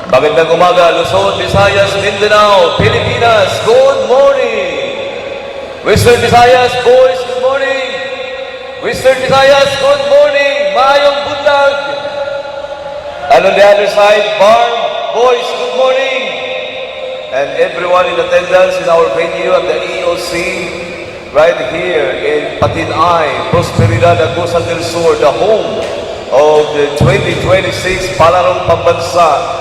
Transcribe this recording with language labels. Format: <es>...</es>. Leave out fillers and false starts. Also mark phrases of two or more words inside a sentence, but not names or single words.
<tl>Magandang umaga, Luzon, Visayas, Mindanao, Pilipinas,</tl> <en>good morning! Western Visayas, boys, good morning! Western Visayas, good morning!</en> <ceb>Maayong buntag!</ceb> <en>And on the other side, Barm, boys, good morning! And everyone in attendance in our venue at the EOC, right here in Patinay, Prosperidad, Agusan del Sur, the home of the 2026 Palarong Pambansa.</en>